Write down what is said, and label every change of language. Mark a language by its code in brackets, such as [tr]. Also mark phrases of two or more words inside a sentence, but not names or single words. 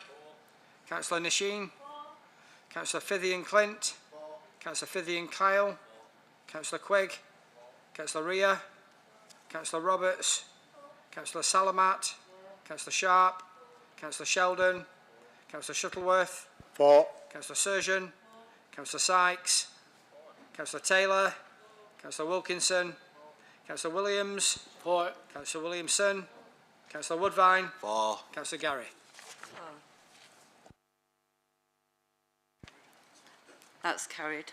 [en] Councillor Nasheen. Councillor Fithian Clint. Councillor Fithian Kyle. Councillor Quigg. Councillor Rhea. Councillor Roberts. Councillor Salamat. Councillor Sharp. Councillor Sheldon. Councillor Shuttleworth. For. Councillor Surgeon. Councillor Sykes. Councillor Taylor. Councillor Wilkinson. Councillor Williams. For. Councillor Williamson. Councillor Woodvine. For. Councillor Gary. That's carried.